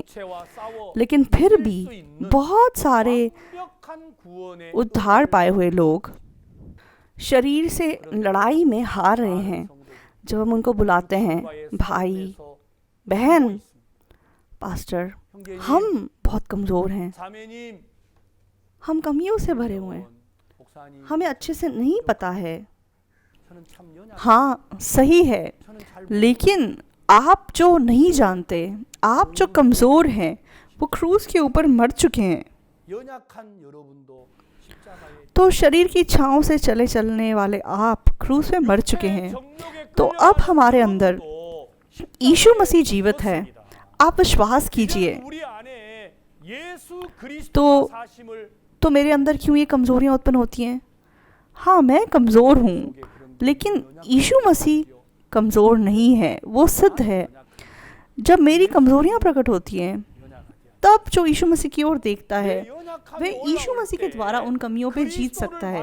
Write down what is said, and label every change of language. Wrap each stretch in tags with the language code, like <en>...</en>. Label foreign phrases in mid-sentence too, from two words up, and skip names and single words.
<hi>लेकिन फिर भी बहुत सारे उद्धार पाए हुए लोग शरीर से लड़ाई में हार रहे हैं। जब हम उनको बुलाते हैं, भाई, बहन, पास्टर, हम बहुत कमज़ोर हैं,</hi> <ko>자매님,</ko> <hi>हम कमियों से भरे हुए हैं,</hi> <ko>목사님,</ko> <hi>हमें अच्छे से नहीं पता है।</hi> <ko>저는 참 연약,</ko> <hi>हाँ सही है,</hi> <ko>저는 잘</ko> <hi>लेकिन आप जो नहीं जानते, आप जो कमज़ोर हैं, वो क्रूस के ऊपर मर चुके हैं।</hi> <ko>연약한 여러분도 십자가에</ko> <hi>तो शरीर की इच्छाओं से चले चलने वाले आप क्रूस में मर चुके हैं। तो अब हमारे अंदर यीशु मसीह जीवित है, आप विश्वास कीजिए।</hi> <ko>우리 안에 예수 그리스도 तो 사심을</ko> <hi>तो मेरे अंदर क्यों ये कमज़ोरियाँ उत्पन्न होती हैं? हाँ मैं कमज़ोर हूँ, लेकिन यीशु मसीह कमज़ोर नहीं है, वो सिद्ध है। जब मेरी कमज़ोरियाँ प्रकट होती हैं, तब जो यीशु मसीह की ओर देखता है वह यीशु मसीह के द्वारा उन कमियों पे जीत सकता है।</hi>